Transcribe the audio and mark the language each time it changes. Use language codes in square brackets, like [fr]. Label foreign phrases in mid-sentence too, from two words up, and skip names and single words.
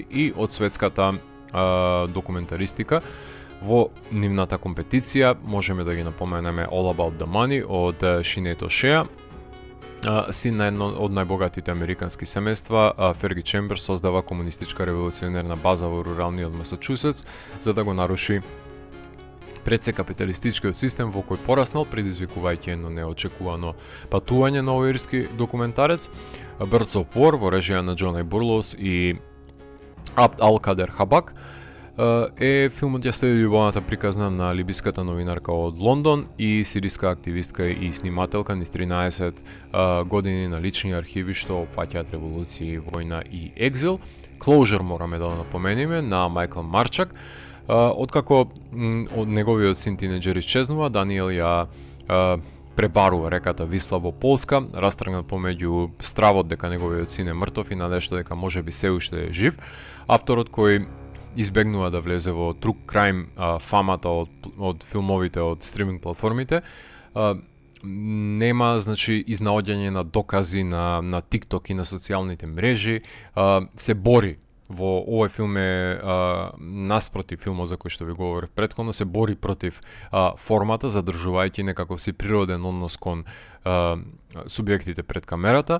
[mk] И од светската документаристика во нивната компетиција можеме да ги напоменеме All About the Money од Sinead O'Shea, син на едно од најбогатите американски семејства. Ферги Чемберс создава комунистичка револуционерна база во руралниот Масачусетс за да го наруши пред се капиталистичкиот систем во кој пораснал, предизвикувајќи едно неочекувано патување на овој ирски документарец. Birds of War во режија на Джон Бурлоус и Абд Ал-Кадер Хабак филмот ја следи љубовната приказна на либиската новинарка од Лондон и сириска активистка и снимателка низ 13 години на лични архиви што опфаќаат револуции, војна и екзил. Closure мораме да напомениме на Мајкл Марчак. Откако од неговиот син тинеџер исчезнува, Даниел ја пребарува реката Висла во Полска, растргнат помеѓу стравот дека неговиот син е мртов и надежда дека можеби се уште е жив. Авторот кој избегнува да влезе во [en] true crime [mk] фамата од филмовите од стриминг платформите, нема изнаоѓање на докази на TikTok и на социјалните мрежи, се бори. Во овој филм е наспротив филмот за кој што ви говорев претходно, се бори против формата, задржувајќи некаков си природен однос кон субјектите пред камерата.